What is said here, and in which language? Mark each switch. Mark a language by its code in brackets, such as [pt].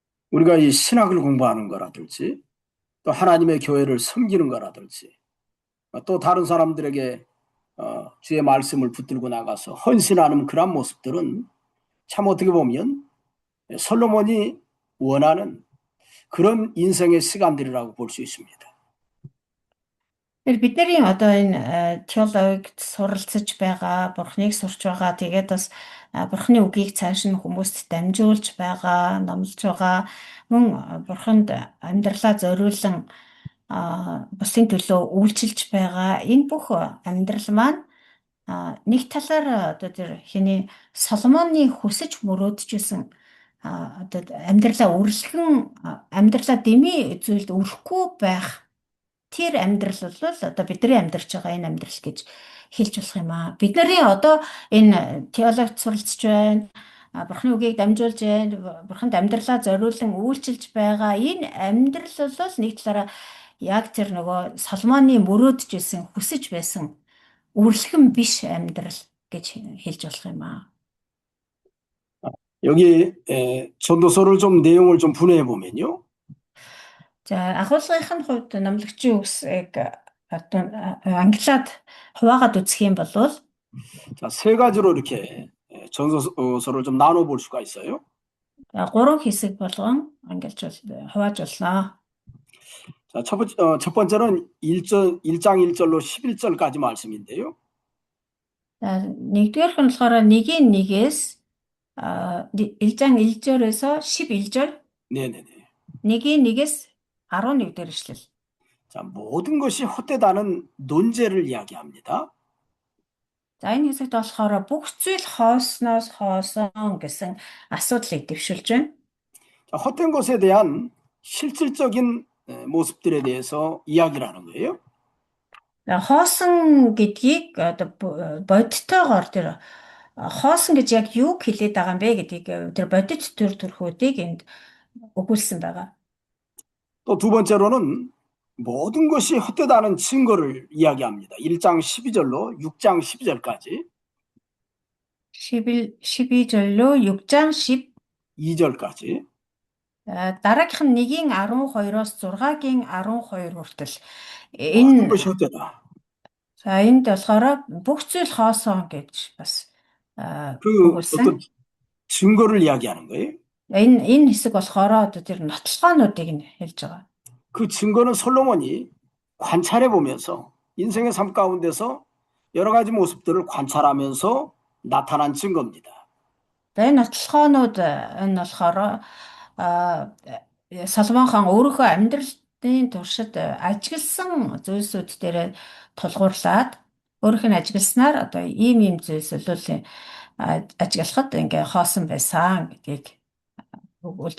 [ko] 우리가 이 신학을 공부하는 거라든지 또 하나님의 교회를 섬기는 거라든지 또 다른 사람들에게 주의 말씀을 붙들고 나가서 헌신하는 그런 모습들은 참 어떻게 보면 솔로몬이 원하는 그런 인생의 시간들이라고 볼 수 있습니다. [mn] Бидний одоо энэ теологид суралцж байгаа, бурхныг сурч байгаа, тэгээд бас бурхны үгийг цааш нь хүмүүст дамжуулж байгаа, номлож байгаа, мөн бурханд амьдралаа зориулан бусын төлөө үйлчилж байгаа энэ бүх амьдрал маань нэг талаар одоо тэр хэний Соломоны хүсэж мөрөөдчихсэн одоо амьдралаа дэмий зүйлд өрөхгүй байх тэр амьдрал бол одоо бидний амьдарч байгаа энэ амьдрал гэж хэлж болох юм аа. Бидний одоо энэ теологид суралцж байна, бурхны үгийг дамжуулж байна, бурханд амьдралаа зориулан үйлчилж байгаа энэ амьдрал бол нэг талаараа яг тэр нөгөө Соломоны мөрөөдж байсан, хүсэж байсан үрлэхэн биш амьдрал гэж хэлж болох юм аа. [ko] 여기 전도서를 좀 내용을 좀 분해해 보면요. [mn] За агуулгын хувьд номлогчийн үгсийг одоо англиад хуваагаад үзэх юм бол [ko] 자, 세 가지로 이렇게 전도서를 좀 나눠볼 수가 있어요. [mn] гурван хэсэг болгон хуваажуулнаа. [ko] 자, 첫 번째는 1장 1절로 11절까지 말씀인데요. [mn] За нэгдүгээрх нь болохоор 1-1-ээс [ko] 1장 1절에서 11절, 네네네. [mn] 1-1-ээс [ko] 11절 [mn] ишлэл. [ko] 자, 모든 것이 헛되다는 논제를 이야기합니다. [mn] За энэ хэсэгт болохоор бүх зүйл хоосноос хоосон гэсэн асуудлыг дэвшүүлж байна. [ko] 자, 헛된 것에 대한 실질적인 모습들에 대해서 이야기를 하는 거예요. [mn] За, хоосон гэдгийг одоо бодитойгоор тэр хоосон гэж яг юу хэлээд байгаа юм бэ гэдгийг тэр бодит төр төрхүүдийг энд өгүүлсэн байгаа. [ko] 또 두 번째로는 모든 것이 헛되다는 증거를 이야기합니다. 1장 12절로 6장 12절까지. 12절로 6장 2절까지. [mn] дараагийнх нь 1-ийн 12-оос 6-гийн 12 хүртэл [ko] 모든 [mn] энэ [ko] 것이 헛되다. [mn] за энд болохоор бүх зүйл хоосон гэж бас 그 өгүүлсэн. [ko] 어떤 증거를 이야기하는 거예요. [mn] Энэ хэсэг болохоор одоо тэр нотлохоонуудыг нь хэлж байгаа. [ko] 그 증거는 솔로몬이 관찰해 보면서 인생의 삶 가운데서 여러 가지 모습들을 관찰하면서 나타난 증거입니다. [mn] За энэ нотлохоонууд энэ болохоор Соломон хаан өөрийнхөө амьдралын туршид ажигласан зүйлсүүд дээр тулгуурлаад өөрийнх нь ажигласнаар одоо ийм зүйлсүүд ажиглахад ингээ хоосон байсан гэдгийг өгүүлж